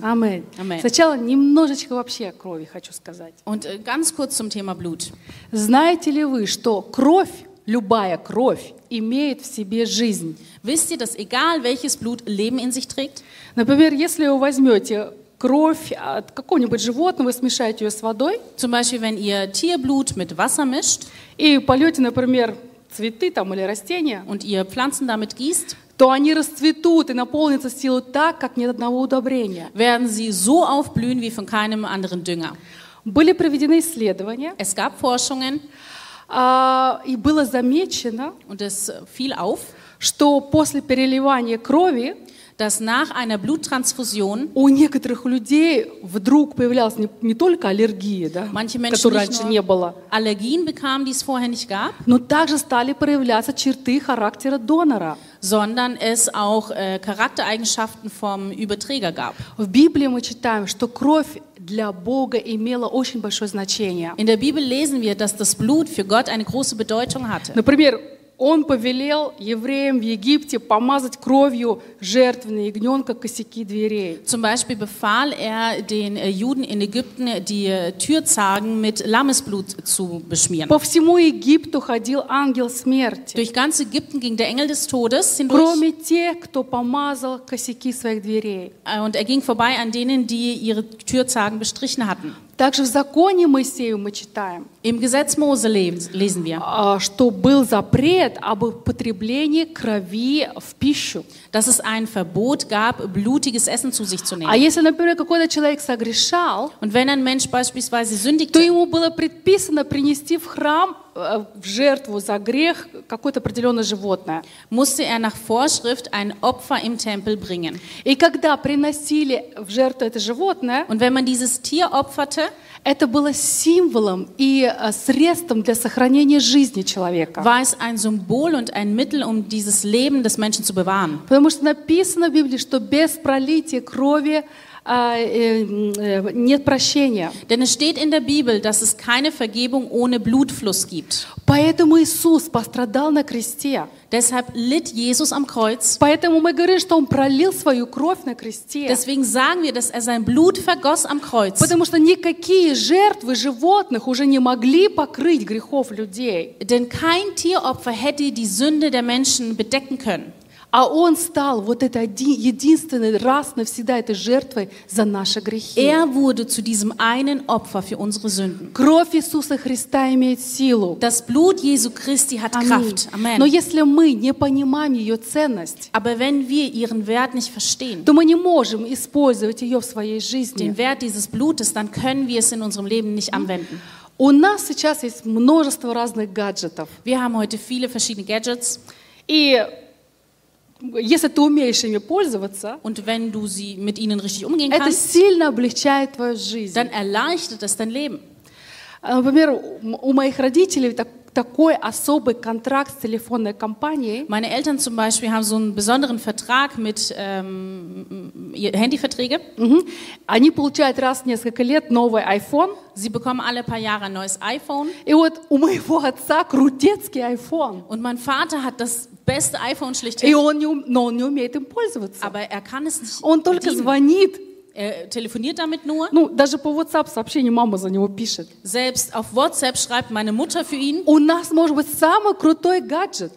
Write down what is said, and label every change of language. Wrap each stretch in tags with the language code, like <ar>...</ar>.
<de>Amen. Amen.</de> <ru>Сначала немножечко вообще о крови хочу сказать.</ru> <de>Und ganz kurz zum Thema Blut.</de> <ru>Знаете ли вы, что кровь, любая кровь, имеет в себе жизнь?</ru> <de>Wisst ihr, dass egal welches Blut Leben in sich trägt?</de> <ru>Например, если вы возьмете кровь от какого-нибудь животного, смешаете ее с водой.</ru> <de>Zum Beispiel, wenn ihr Tierblut mit Wasser mischt.</de> <ru>И польете, например, цветы там или растения.</ru> <de>Und ihr Pflanzen damit gießt.</de> <ru>То они расцветут и наполнятся силой так, как ни одного удобрения.</ru> <de>Werden sie so aufblühen wie von keinem anderen Dünger.</de> <ru>Были проведены исследования.</ru> <de>Es gab Forschungen.</de> <ru>И было замечено.</ru> <de>Und es fiel auf.</de> <ru>Что после переливания крови,</ru> <de>dass nach einer Bluttransfusion,</de> <ru>у некоторых людей вдруг появлялась не только аллергия, да,</ru> <de>manche Menschen</de> <ru>которой раньше не было,</ru> <de>Allergien bekam, die es vorher nicht gab,</de> <ru>но также стали проявляться черты характера донора,</ru> <de>sondern es auch Charaktereigenschaften vom Überträger gab.</de> <ru>В Библии мы читаем, что кровь для Бога имела очень большое значение.</ru> <de>In der Bibel lesen wir, dass das Blut für Gott eine große Bedeutung hatte.</de> <ru>Например, Он повелел евреям в Египте помазать кровью жертвенный ягненка косяки дверей.</ru> <de>Zum Beispiel befahl den Juden in Ägypten, die Türzargen mit Lammesblut zu beschmieren.</de> <ru>По всему Египту ходил ангел смерти.</ru> <de>Durch ganz Ägypten ging der Engel des Todes.</de> <ru>Кроме тех, кто помазал косяки своих дверей.</ru> <de>Und ging vorbei an denen, die ihre Türzargen bestrichen hatten.</de> <ru>Также в законе Моисея мы читаем,</ru> <de>Im Gesetz Mose lesen wir,</de> <ru>что был запрет об употреблении крови в пищу.</ru> <de>Dass es ein Verbot gab, blutiges Essen zu sich zu nehmen.</de> <ru>А если, например, какой-то человек согрешал,</ru> <de>Und wenn ein Mensch beispielsweise sündigte,</de> <ru>то ему было предписано принести в храм в жертву за грех какое-то определенное животное.</ru> <de>Musste er nach Vorschrift ein Opfer im Tempel bringen.</de> <ru>И когда приносили в жертву это животное,</ru> <de>Und wenn man dieses Tier opferte,</de> <ru>это было символом и средством для сохранения жизни человека.</ru> <de>War es ein Symbol und ein Mittel, um dieses Leben des Menschen zu bewahren.</de> <ru>Потому что написано в Библии, что без пролития крови нет прощения.</ru> <de>Denn es steht in der Bibel, dass es keine Vergebung ohne Blutfluss gibt.</de> <ru>Поэтому Иисус пострадал на кресте.</ru> <de>Deshalb litt Jesus am Kreuz.</de> <ru>Поэтому мы говорим, что он пролил свою кровь на кресте.</ru> <de>Deswegen sagen wir, dass er sein Blut vergoss am Kreuz.</de> <ru>Потому что никакие жертвы животных уже не могли покрыть грехов людей.</ru> <de>Denn kein Tieropfer hätte die Sünde der Menschen bedecken können.</de> <ru>А он стал вот этой единственной раз навсегда этой жертвой за наши грехи.</ru> <de>Er wurde zu diesem einen Opfer für unsere Sünden.</de> <ru>Кровь Иисуса Христа имеет силу.</ru> <de>Das Blut Jesu Christi hat Amen. Kraft. Amen.</de> <ru>Но если мы не понимаем ее ценность,</ru> <de>Aber wenn wir ihren Wert nicht verstehen,</de> <ru>то мы не можем использовать ее в своей жизни.</ru> <de>Den Wert dieses Blutes, dann können wir es in unserem Leben nicht anwenden.</de> <ru>У нас сейчас есть множество разных гаджетов.</ru> <de>Wir haben heute viele verschiedene Gadgets.</de> <ru>И Если ты умеешь ими пользоваться,</ru> <de>Und wenn du sie mit ihnen richtig umgehen</de> <ru>это</ru> <de>kannst,</de> <ru>сильно облегчает твою жизнь.</ru> <de>Dann erleichtert es dein Leben.</de> <ru>Например, у моих родителей такой особый контракт с телефонной компанией.</ru> <de>Meine Eltern zum Beispiel haben so einen besonderen Vertrag mit Handyverträge. Mm-hmm.</de> <ru>Они получают раз в несколько лет новый iPhone.</ru> <de>Sie bekommen alle paar Jahre ein neues iPhone.</de> <ru>И вот у моего отца крутецкий iPhone.</ru> <de>Und mein Vater hat das beste iPhone schlicht.</de> <ru>Но он не умеет им пользоваться.</ru> <de>Aber er kann es nicht.</de> <ru>Он только звонит.</ru> <de>Er telefoniert damit nur.</de> <ru>Ну, даже по WhatsApp сообщение мама за него пишет.</ru> <de>Selbst auf WhatsApp schreibt meine Mutter für ihn.</de> <ru>У нас может быть самый крутой гаджет.</ru>